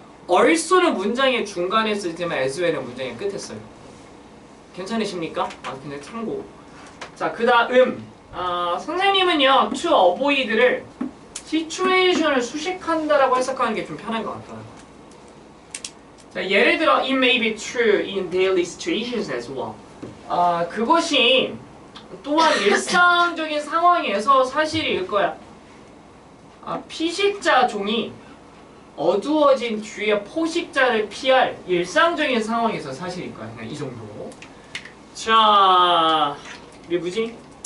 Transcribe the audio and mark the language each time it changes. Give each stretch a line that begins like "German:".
Korean: also는 문장의 중간에 쓰지만 as well은 문장의 끝에 써요. 괜찮으십니까? 근데 참고. 자, 그 다음 선생님은요 to avoid를 situation을 수식한다라고 해석하는 게 좀 편한 것 같더라고요.
English: 자,
Korean: 예를 들어
English: it may be true in daily situations as well.
Korean: 그것이 또한 일상적인 상황에서 사실일 거야. 피식자 종이 어두워진 뒤에 포식자를 피할 일상적인 상황에서 사실일 거야. 그냥 이 정도. 자, 이게 뭐지?